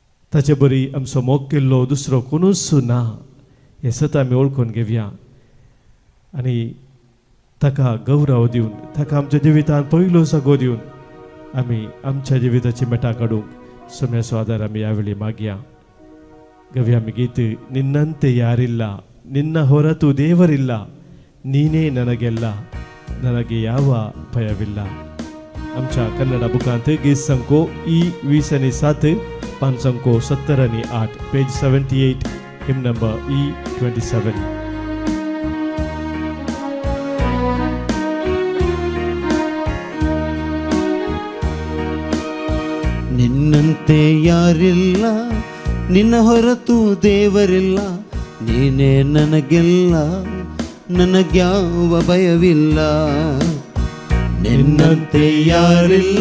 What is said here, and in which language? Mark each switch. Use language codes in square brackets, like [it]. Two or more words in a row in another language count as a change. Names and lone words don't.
[kok] ताचे बरी आमचो मोग केल्लो दुसरो कोणूच ना हें सत आमी ओळखून घेवया आनी ताका गौरव दिवन ताका आमच्या जिवितांत पयलो जागो दिवन आमी आमच्या जिविताची मेटा काडूंक सोम्याचो आदार आमी ह्या वेळी मागया गव्या आमी गीत [kn] ನಿನ್ನಂತೆ ಯಾರಿಲ್ಲ ನಿನ್ನ ಹೊರತು ದೇವರಿಲ್ಲ ನೀನೇ ನನಗೆಲ್ಲ ನನಗೆ ಯಾವ ಭಯವಿಲ್ಲ [kok] आमच्या कन्नड बुकांत गीत संको E20 पान संको 70 पेज 78 [en] hymn number [kok] E27 [kn] ನಿನ್ನಂತೆ ಯಾರಿಲ್ಲ ನಿನ್ನ ಹೊರತು ದೇವರಿಲ್ಲ ನೀನೇ ನನಗೆಲ್ಲ ನನಗ್ಯಾವ ಭಯವಿಲ್ಲ ನಿನ್ನಂತೆ ಯಾರಿಲ್ಲ